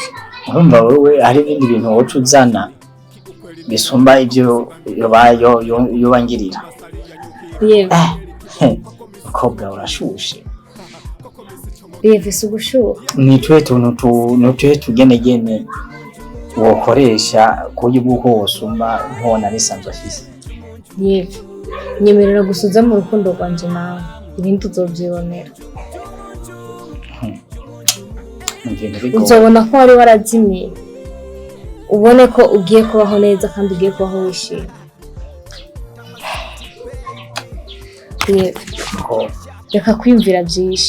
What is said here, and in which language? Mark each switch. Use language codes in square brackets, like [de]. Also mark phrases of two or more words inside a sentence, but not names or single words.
[rn] urumva wowe hari ibindi bintu woca uzana bisumba ibyo yobangirira yewe umukobwa urashushe yeve si ugushuha nituhe tuntu tugenegene wokoresha kuburyo bw'uko wosumba nkubona bisanzwe afise yeve nyemerera gusuza mu rukundo rwanje nawe ibindi uzovyibonera uzobona ko wari warazimiye ubone ko ugiye kubaho neza kandi ugiye kubaho wishimye reka kwiyumvira byinshi